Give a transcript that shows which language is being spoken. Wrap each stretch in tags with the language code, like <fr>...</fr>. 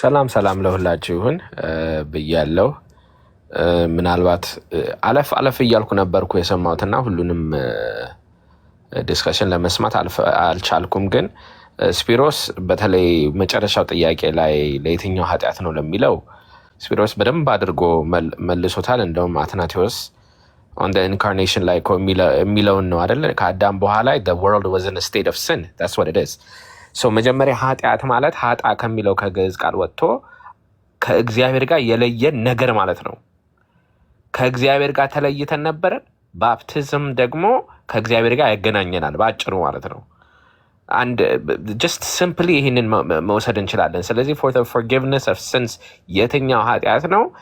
<am>ሰላም ለሁላችሁ ይሁን ብያለሁ። ምናልባት አለፍ እያልኩ ነበርኩ የሰማሁትና ሁሉንም ዲስከሽን ለመስማት አልቻልኩም። ግን ስፒሮስ በተለይ መጨረሻው ጥያቄ ላይ ለየትኛው ኃጢአት ነው ለሚለው ስፒሮስ በደንብ አድርጎ መልሶታል። እንደውም አትናቴዎስ</am> <en>on the incarnation</en> <am>ላይ የሚለውን ነው አይደል? ከአዳም በኋላ</am> <en>the world was in a state of sin, that's what it is.</en> <am>so መጀመሪያ ኃጢአት ማለት ኃጣ ከሚለው ከግዕዝ ቃል ወጥቶ ከእግዚአብሔር ጋር የለየን ነገር ማለት ነው። ከእግዚአብሔር ጋር ተለይተን ነበር። ባፕቲዝም ደግሞ ከእግዚአብሔር ጋር ያገናኘናል ባጭሩ ማለት ነው።</am> <en>and just simply</en> <am>ይህንን መውሰድ እንችላለን። ስለዚህ</am> <en>for the forgiveness of sins</en> <am>የትኛው ኃጢአት ነው?</am>